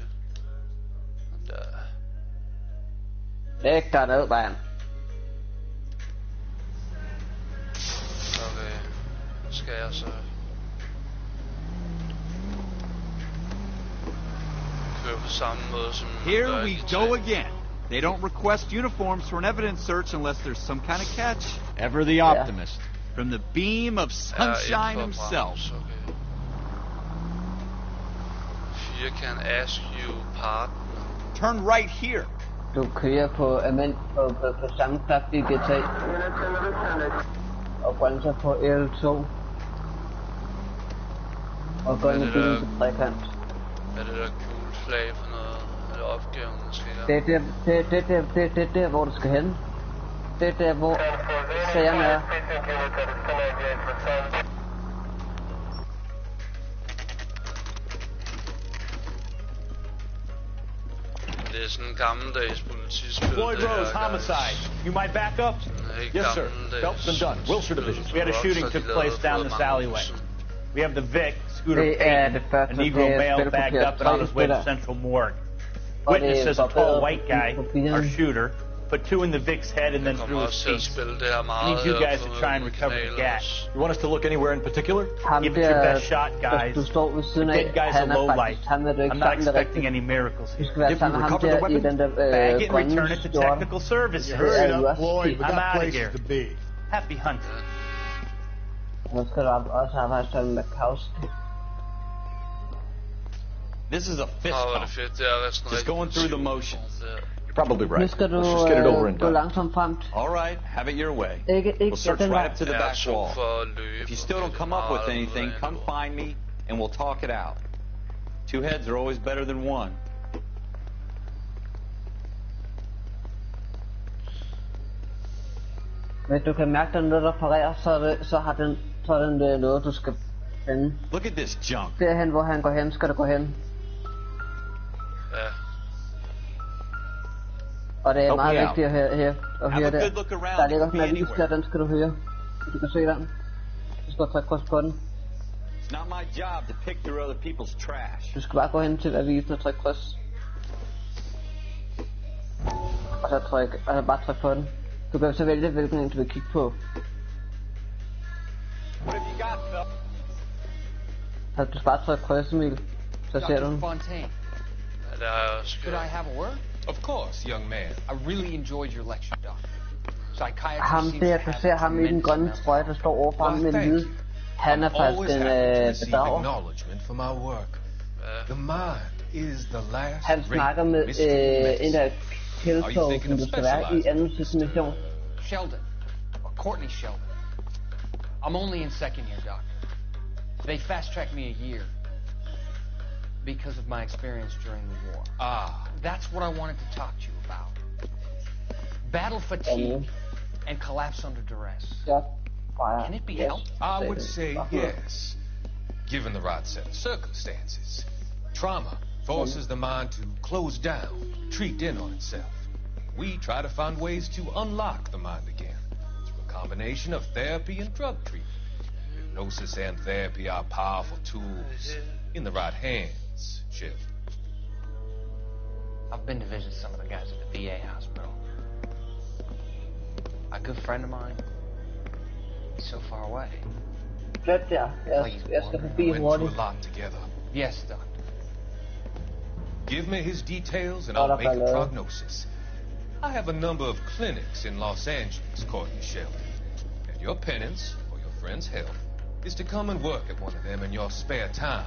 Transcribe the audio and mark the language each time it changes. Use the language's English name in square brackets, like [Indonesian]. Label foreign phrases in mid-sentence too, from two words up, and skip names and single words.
[Danish] Der. Læg dig ned, mand. Okay. Skal jeg så køre på samme måde som... [English] Here we go again. They don't request uniforms for an evidence search unless there's some kind of catch. Ever the optimist. From the beam of sunshine himself. Okay. Fear can ask you pardon. Turn right here. [Danish] Du kører på samme kraft i GTA. Og bremser på L2. Og går ind i bilen til trekant. Hvad er det der gule flag for noget? Er det opgaven, der skal gøre? Det er der, hvor du skal hen. Det er der, hvor Sagen er. Det er sådan en gammeldags politispil. [English] Floyd Rose, homicide. You might back up? Yes, sir. Phelps been done. Wilshire Division. We had a shooting took place down this alleyway. We have the Vic, Scooter [Danish] Det [English] Pete, [Danish] er det første, [English] a Negro male bagged up and on his way to Central Morgue. Witness says a tall white guy, our shooter, put 2 in the Vic's head and then through his feet. I need you guys to try and recover the gas. You want us to look anywhere in particular? Give it your best shot, guys. The dead guy's a lowlight. I'm not expecting any miracles [Danish] Du [English] here. [Danish] skal være sammen med ham der i den der [English] Bag it and [Danish] grønne [English] return it to [Danish] skjorte. [English] technical services. Hurry up, Floyd. I'm out of here. Happy hunting. [Danish] Nu skal du også arbejde sammen med Kausten. [English] This is a fist bump. Just going through the motions. You're probably [Danish] Nu [English] right. [Danish] skal du [English] Let's just get it over and [Danish] gå [English] done. [Danish] langsomt frem. [English] All right, have it your way. [Danish] Ikke [English] We'll search [Danish] den [English] right [Danish] vej. [English] up to the back wall. If you still don't come up with [Danish] meget [English] anything, come find me and we'll talk it out. 2 heads are always better than one. [Danish] Hvis du kan mærke, at der er noget, der parerer, så har den noget, du skal finde. [English] Look at this junk. [Danish] Derhen, hvor han går hen, skal du gå hen. Ja. Og det er meget [English] Okay, [Danish] vigtigt at høre [English] Have a [Danish] der. [English] good look around. [Danish] Der [English] It [Danish] ligger [English] could [Danish] sådan en [English] be [Danish] avis der, [English] anywhere. [Danish] den skal du høre. Du kan se den. Du skal trykke kryds på den. [English] It's not my job to pick through other people's trash. [Danish] Du skal bare gå hen til avisen og trykke kryds. Og så bare trykke på den. Du kan så vælge, hvilken en du vil kigge på. [English] What have you got, Phil? [Danish] Så du skal bare trykke kryds, Emil. Så ser du den. [English] Fontaine, [Danish] Ja, det har jeg også [English] could I [Danish] gjort. [English] have a word? Of course, young man. I really enjoyed your lecture, Doc. Psychiatry [Danish] Ham [English] seems [Danish] der, [English] to [Danish] du [English] have [Danish] ser ham i den [English] tremendous [Danish] grønne [English] amount of [Danish] trøje, der står overfor ham med den hvide. Han er [English] I'm [Danish] faktisk [English] always [Danish] en [English] happy to receive [Danish] bedrager. [English] acknowledgement for my work. The mind is the last [Danish] Han snakker med en der tiltog, som du skal være i anden sidste mission. [English] Sheldon, or Courtney Sheldon. I'm only in second year, Doc. They fast-tracked me a year because of my experience during the war. That's what I wanted to talk to you about. Battle fatigue and collapse under duress. [Danish] Ja, bare. [English] Can it be helped? I would say yes, given the right set of circumstances. Trauma forces the mind to close down, retreat in on itself. We try to find ways to unlock the mind again through a combination of therapy and drug treatment. Hypnosis and therapy are powerful tools in the right hands, Chip. I've been to visit some of the guys at the VA hospital. A good friend of mine, he's so far away. [Danish] Flyt der. Jeg skal forbi [English] We went through a [Danish] hurtigt. [English] lot together. Yes, Doctor. Give me his details and [Danish] Hold [English] I'll up, make a hello. prognosis. I have a number of clinics in Los Angeles, Courtney Sheldon. And your penance, for your friend's health, is to come and work at one of them in your spare time.